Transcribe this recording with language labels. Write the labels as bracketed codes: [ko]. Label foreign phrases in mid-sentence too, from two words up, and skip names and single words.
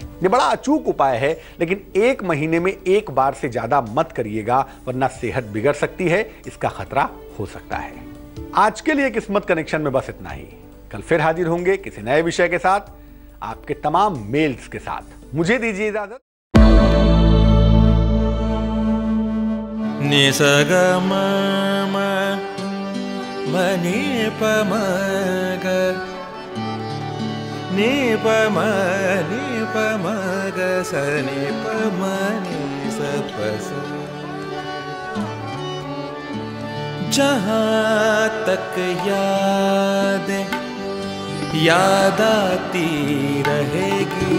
[hi] ये बड़ा अचूक उपाय है, लेकिन 1 महीने में 1 बार से ज्यादा मत करिएगा, वरना सेहत बिगड़ सकती है, इसका खतरा हो सकता है। आज के लिए किस्मत कनेक्शन में बस इतना ही। कल फिर हाजिर होंगे किसी नए विषय के साथ, आपके तमाम मेल्स के साथ। मुझे दीजिए इजाजत। नि सा ग म म म नि प म ग नि प म ग स नि प म नि स प स। जहाँ तक याद आती रहेगी।